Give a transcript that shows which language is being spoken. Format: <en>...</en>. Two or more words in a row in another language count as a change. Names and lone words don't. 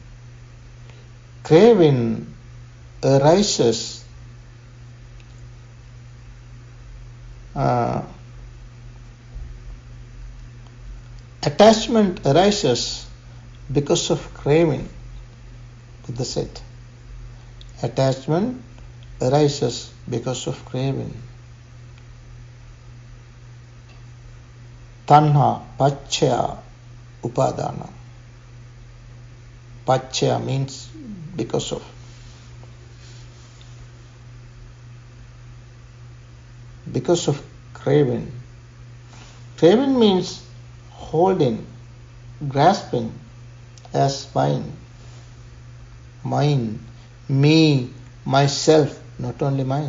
<en>Craving arises attachment arises because of craving. Buddha said, attachment arises because of craving.</en> <pa>Tanha pachya upadana.</pa> <en>Pachya means because of. Because of craving. Craving means holding, grasping as mine. Mine, me, myself, not only mine.</en>